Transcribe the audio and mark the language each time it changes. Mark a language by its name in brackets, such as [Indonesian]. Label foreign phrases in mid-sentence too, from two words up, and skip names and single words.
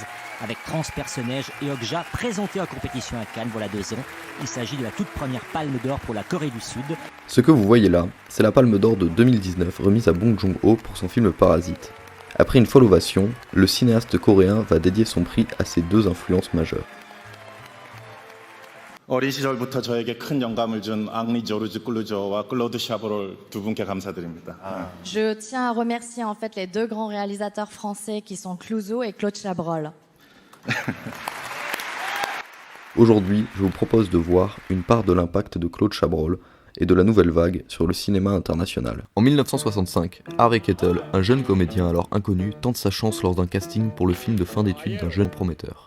[French] Avec Transpersonnage et Okja présentés en compétition à Cannes voilà 2 ans, il s'agit de la toute première Palme d'Or pour la Corée du Sud. Ce que vous voyez là, c'est la Palme d'Or de 2019 remise à Bong Joon-ho pour son film Parasite. Après une folle ovation, le cinéaste coréen va dédier son prix à ses 2 influences majeures. [Korean] 어린 시절부터 저에게 큰 영감을 준 앙리 조르주 클루조와 클로드 샤브롤 두 분께 감사드립니다. [French] Je tiens à remercier en fait les 2 grands réalisateurs français qui sont Clouzot et Claude Chabrol. Aujourd'hui, je vous propose de voir une part de l'impact de Claude Chabrol et de la nouvelle vague sur le cinéma international. En 1965, Harvey Keitel, un jeune comédien alors inconnu, tente sa chance lors d'un casting pour le film de fin d'études d'un jeune prometteur.